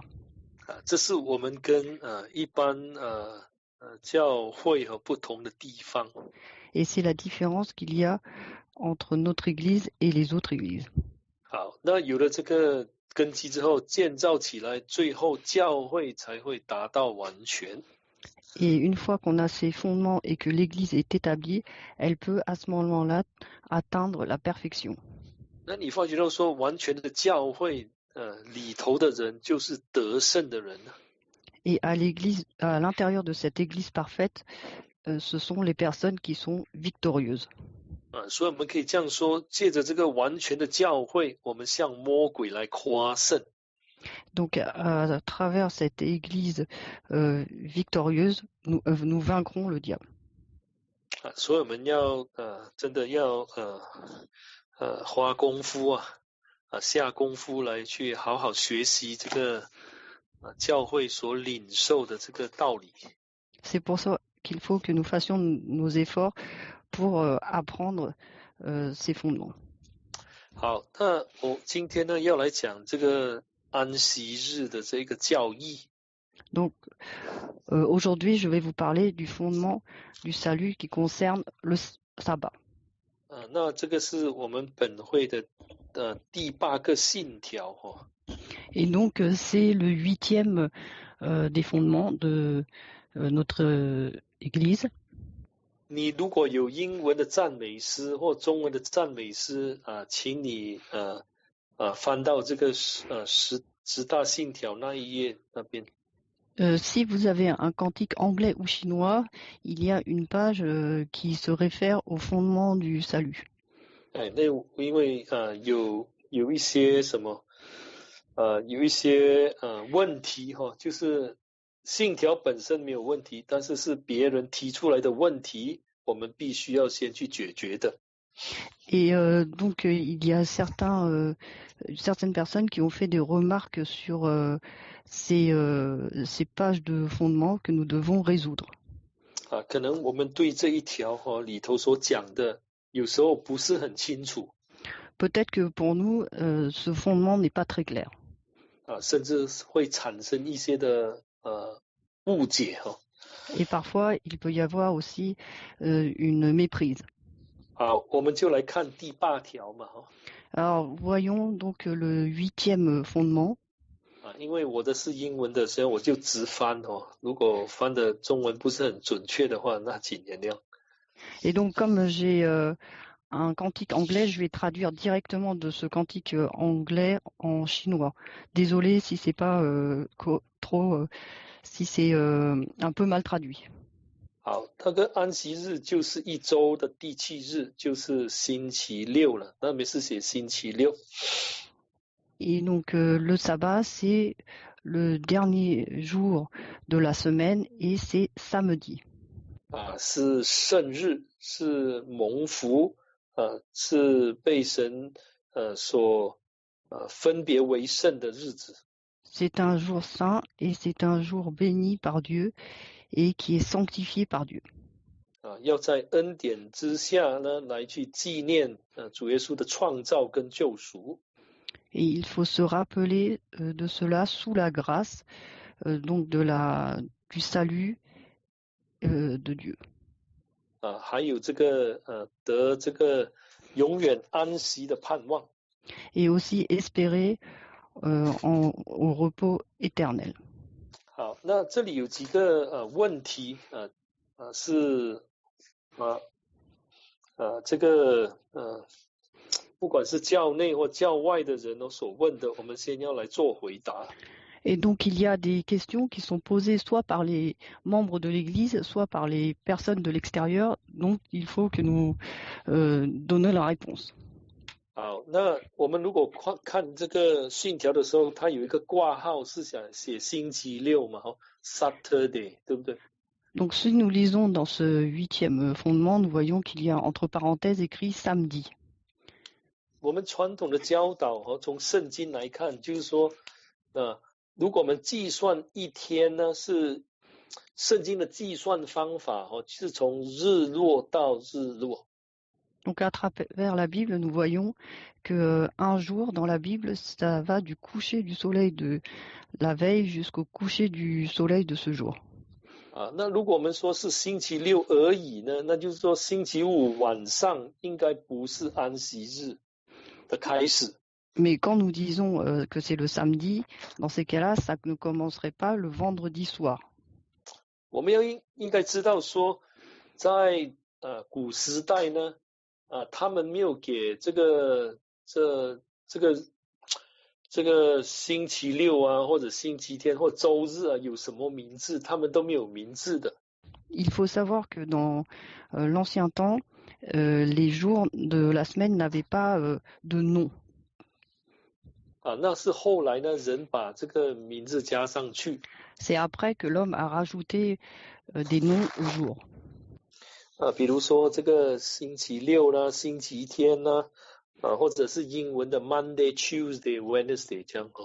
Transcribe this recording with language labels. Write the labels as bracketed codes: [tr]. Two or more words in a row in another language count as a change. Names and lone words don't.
[zh] 这是我们跟一般教会和不同的地方。 [fr] Et c'est la différence qu'il y a entre notre église et les autres églises. [zh] 好，那有了这个根基之后，建造起来，最后教会才会达到完全。 [fr] Et une fois qu'on a ces fondements et que l'église est établie, elle peut à ce moment-là atteindre la perfection. [zh] 那你发觉到说，完全的教会里头的人就是得胜的人。 [fr] Et à l'église, à l'intérieur de cette église parfaite, ce sont les personnes qui sont victorieuses. [zh] 所以我们可以这样说，借着这个完全的教会，我们向魔鬼来夸胜。 [fr] Donc à travers cette église victorieuse, nous vaincrons le diable. [zh] 所以我们要真的要花功夫下功夫来去好好学习这个教会所领受的这个道理。 [fr] C'est pour ça qu'il faut que nous fassions nos efforts pour apprendre ces fondements. [zh] 好，那我今天呢要来讲这个安息日的这个教义。 [fr] Donc aujourd'hui, je vais vous parler du fondement du salut qui concerne le sabbat. [zh] 那这个是我们本会的第8个信条 [fr] Et donc c'est le 8e des fondements de notre église. [zh] 你如果有英文的赞美诗或中文的赞美诗请你翻到这个十大信条那一页那边。 [fr] Si vous avez un cantique anglais ou chinois, il y a une page qui se réfère au fondement du salut. [zh] 那因为有一些什么有一些问题就是信条本身没有问题，但是是别人提出来的问题，我们必须要先去解决的。 [fr] Et donc il y a certaines personnes qui ont fait des remarques sur ces pages de fondement que nous devons résoudre. [zh] 可能我们对这一条里头所讲的有时候不是很清楚。 [fr] Peut-être que pour nous ce fondement n'est pas très clair. [zh] 甚至会产生一些的误解哈。 [fr] Et parfois, il peut y avoir aussi une méprise. [zh] 好，我们就来看第8条嘛哈。 [fr] Alors, voyons donc le 8e fondement. [zh] 因为我的是英文的，所以我就直翻哦。如果翻的中文不是很准确的话，那请原谅。 [fr] Et donc, comme j'ai un cantique anglais, je vais traduire directement de ce cantique anglais en chinois. Désolé si c'est pas si c'est un peu mal traduit. [zh] 好，那个安息日就是一周的第7日，就是星期六了。那边是写星期六。 [fr] Et donc le sabbat, c'est le dernier jour de la semaine et c'est samedi. [zh] 是圣日，是蒙福，是被神所分别为圣的日子。 [fr] C'est un jour saint et c'est un jour béni par Dieu et qui est sanctifié par Dieu. [zh] 要在恩典之下呢，来去纪念主耶稣的创造跟救赎。 [fr] Et il faut se rappeler de cela sous la grâce, donc du salut de Dieu. [zh] 还有这个得这个永远安息的盼望。 [fr] Et aussi espérer au repos éternel. [zh] 好，那这里有几个问题是这个不管是教内或教外的人所问的，我们先要来做回答。 [fr] Et donc il y a des questions qui sont posées soit par les membres de l'Église, soit par les personnes de l'extérieur. Donc il faut que nous donnions la réponse. [zh] 好，那我们如果看这个信条的时候，它有一个挂号是想写星期六嘛，Saturday， 对不对？ [fr] Donc si nous lisons dans ce 8e fondement, nous voyons qu'il y a entre parenthèses écrit samedi. [zh] 我们传统的教导从圣经来看，就是说如果我们计算一天呢，是圣经的计算方法是从日落到日落。 [fr] Donc à travers la Bible, nous voyons qu'un jour dans la Bible, ça va du coucher du soleil de la veille jusqu'au coucher du soleil de ce jour. [zh] 那如果我们说是星期六而已呢，那就是说星期五晚上应该不是安息日的开始。 [fr] Mais quand nous disons que c'est le samedi, dans ces cas-là, ça ne commencerait pas le vendredi soir. [zh] 我们应该知道说，在古时代呢，他们没有给这个星期六或者星期天或周日有什么名字，他们都没有名字的。 [fr] Il faut savoir que dans l'ancien temps, les jours de la semaine n'avaient pas de nom. [zh] 那是后来呢，人把这个名字加上去。 [fr] C'est après que l'homme a rajouté des noms aux jours. [zh] 比如说这个星期六啦，星期天啦，或者是英文的 [en] Monday, Tuesday, Wednesday [zh] 这样